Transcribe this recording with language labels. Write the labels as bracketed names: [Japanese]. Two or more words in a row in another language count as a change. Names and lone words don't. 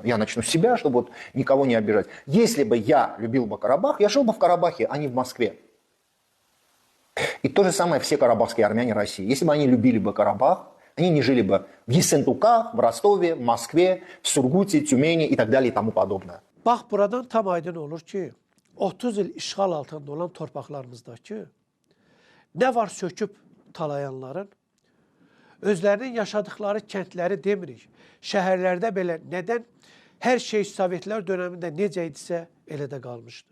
[Russian] Я начну с себя, чтобы вот никого не обижать. Если бы я любил бы Карабах, я жил бы в Карабахе, а не в Москве. И то же самое все карабахские армяне России. Если бы они любили бы Карабах, они не жили бы в Ессентуках, в Ростове, в Москве, в Сургуте, Тюмени и так далее и тому подобное. [Azerbaijani] Bax, buradan tam aydın olur ki, 30 il işğal altında olan torpaqlarımızdakı nə var söküb talayanların, özlərinin yaşadıkları kəndləri demirik, şəhərlərdə belə nədən hər şey Sovetlər dönəmində necə idisə elə də qalmışdı.